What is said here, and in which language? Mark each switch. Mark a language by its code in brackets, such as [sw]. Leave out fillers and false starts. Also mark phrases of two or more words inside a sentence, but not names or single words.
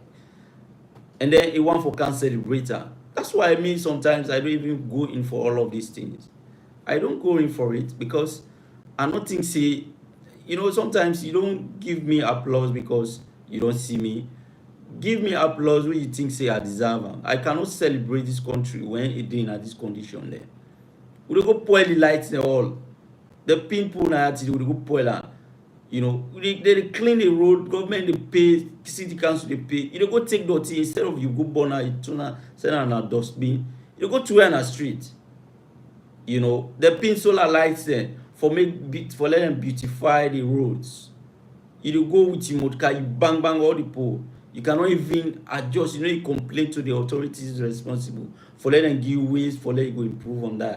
[pcm] And then he want for can celebrate am. That's why I mean sometimes I don't even go in for all of these things. I don't go in for it because I don't think say, sometimes you don't give me applause because you don't see me. Give me applause when you think say I deserve am. I cannot celebrate this country when it dey in this condition there. We dey go spoil the lights and all. The people na we dey go spoil am. They clean the road, government dey pay, city council dey pay. You dey go take dirty instead of you go burn am, you turn am, send am na dustbin. You go throw am na street. The pin solar lights there for let them beautify the roads. You dey go with your motor car, you bang all the pole. You cannot even adjust. You complain to the authorities responsible for let them give you ways for let you go improve on that.